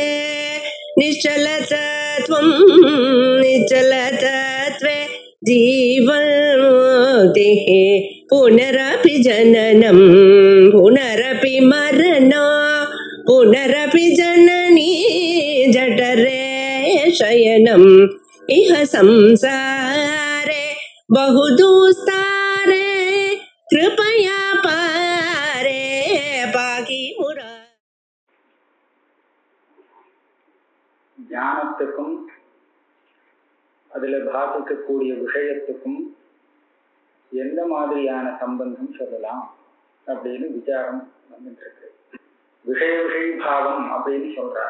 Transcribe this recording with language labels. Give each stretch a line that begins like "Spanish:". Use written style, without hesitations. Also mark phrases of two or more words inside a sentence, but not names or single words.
Sanskrit: निश्चलतत्वं निश्चलतत्वे जीवन्मुक्तिः पुनरपि जननं पुनरपि मरणं पुनरपि जननी जठरे शयनम् इह संसारे बहुदुस्तारे कृपया पारे पाकि मुरा.
Tamil: ஞானத்துக்கும் அதுல பாதிக்கக்கூடிய விஷயத்துக்கும் எந்த மாதிரியான சம்பந்தம் சொல்லலாம் அப்படின்னு விசாரம் வந்துட்டு இருக்கு. விஷய விஷயபாவம் அப்படின்னு சொல்றார்.